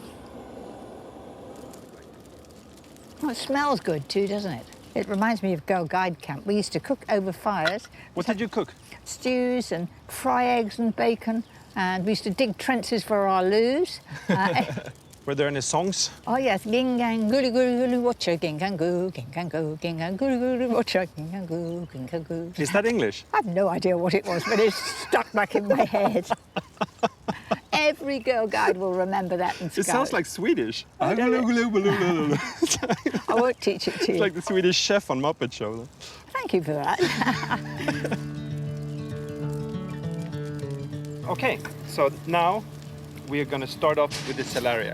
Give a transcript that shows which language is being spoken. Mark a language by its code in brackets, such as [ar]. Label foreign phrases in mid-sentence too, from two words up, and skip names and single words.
[en] Well, it smells good too, doesn't it? It reminds me of Girl Guide Camp. We used to cook over fires. What did you cook? Stews and fry eggs and bacon. And we used to dig trenches for our loos. Were there any songs? Oh yes, gingang gulu gulu gulu watcha gingang goo gingang gulu gulu watcha gingang goo. Is that English? I have no idea what it was, but it's stuck back in my head. Every girl guide will remember that and It sounds like Swedish. I won't teach it to It's you. like the Swedish chef on Muppet Show. Thank you for that. Okay, so now we are going to start off with the celeriac.